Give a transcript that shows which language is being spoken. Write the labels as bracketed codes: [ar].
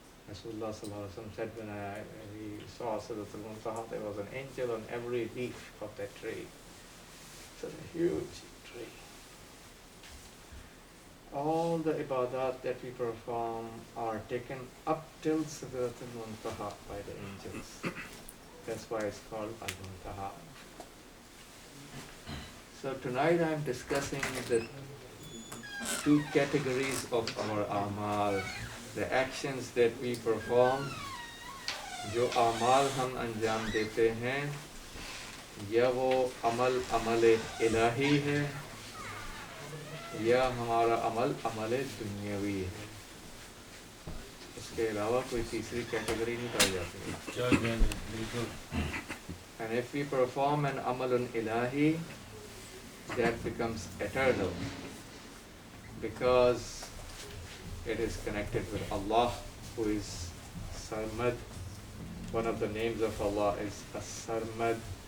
[en] Rasulullah Sallallahu Alaihi Wasallam said when we saw Sidratul Muntaha, there was an angel on every leaf of that tree. It's a huge tree. All the ibadat that we perform are taken up till Sidratul Muntaha by the angels. That's why it's called Al-Muntaha. So tonight I'm discussing the two categories of our amal, the actions that we perform, [ur] جو اعمال ہم انجام دیتے ہیں یا وہ عمل عمل الہی ہے یا ہمارا عمل عمل دنیاوی ہے. اس کے علاوہ کوئی تیسری کیٹیگری نہیں پائی جاتی. کیا کہنے بالکل. [en] And if we perform an amalun ilahi, that becomes eternal because it is connected with Allah, who is Sarmad. One of the names of Allah is As-Sarmad.